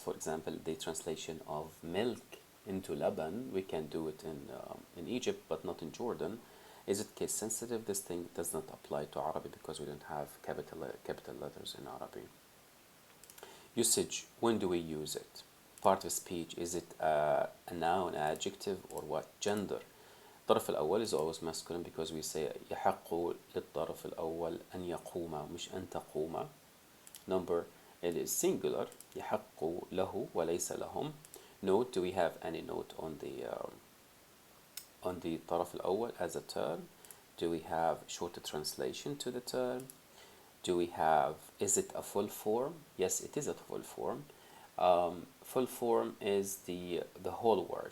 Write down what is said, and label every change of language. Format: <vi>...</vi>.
<en>For example, the translation of milk into laban, we can do it in Egypt but not in Jordan. Is it case sensitive? This thing does not apply to Arabic because we don't have capital letters in Arabic. Usage, when do we use it? Part of speech, is it a noun, adjective, or what? Gender.</en> <ar>الطرف الأول</ar> <en>is always masculine because we say</en> <ar>يحق للطرف الأول أن يقوم مش أن تقوم.</ar> <en>Number, it is singular.</en> <ar>يحق له وليس لهم.</ar> <en>Note, do we have any note on the طرف الأول as a term? Do we have shorter translation to the term? Do we have, is it a full form? Yes, it is a full form. Full form is the whole word.</en>